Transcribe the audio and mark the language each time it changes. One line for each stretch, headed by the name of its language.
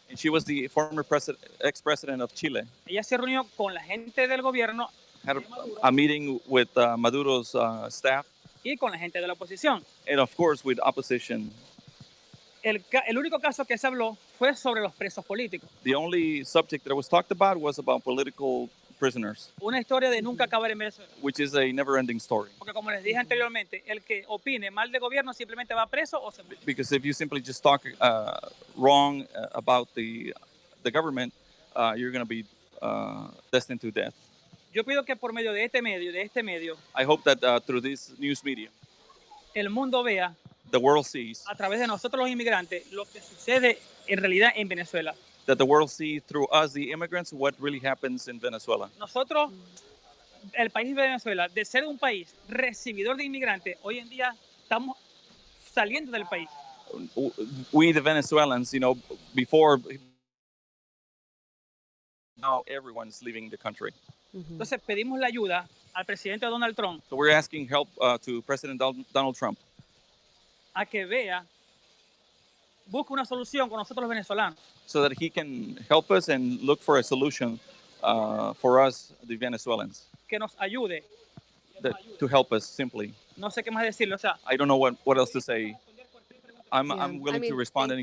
English: she was the former ex-president of Chile.
Spanish: Ella se reunió con la gente del gobierno,
English: had a meeting with Maduro's staff,
Spanish: y con la gente de la oposición.
English: and of course with opposition.
Spanish: El único caso que se habló fue sobre los presos políticos.
English: The only subject that was talked about was about political prisoners,
Spanish: Una historia de nunca acabar en Venezuela.
English: which is a never-ending story.
Spanish: Porque como les dije anteriormente, el que opine mal de gobierno simplemente va preso o se muere.
English: Because if you simply just talk wrong about the government, you're going to be destined to death.
Spanish: Yo pido que por medio de este medio,
English: I hope that through this news media,
Spanish: el mundo vea
English: the world sees,
Spanish: a través de nosotros los inmigrantes lo que sucede en realidad en Venezuela.
English: that the world sees through us, the immigrants, what really happens in Venezuela.
Spanish: Nosotros, el país de Venezuela, de ser un país recibidor de inmigrantes, hoy en día estamos saliendo del país.
English: We, the Venezuelans, before, now everyone's leaving the country.
Spanish: Entonces pedimos la ayuda al presidente Donald Trump
English: So we're asking help to President Donald Trump
Spanish: a que vea, busque una solución con nosotros los venezolanos.
English: so that he can help us and look for a solution for us, the Venezuelans,
Spanish: Que nos ayude.
English: to help us simply.
Spanish: No sé qué más decirle. O sea,
English: I don't know what else to say. I'm willing to respond to any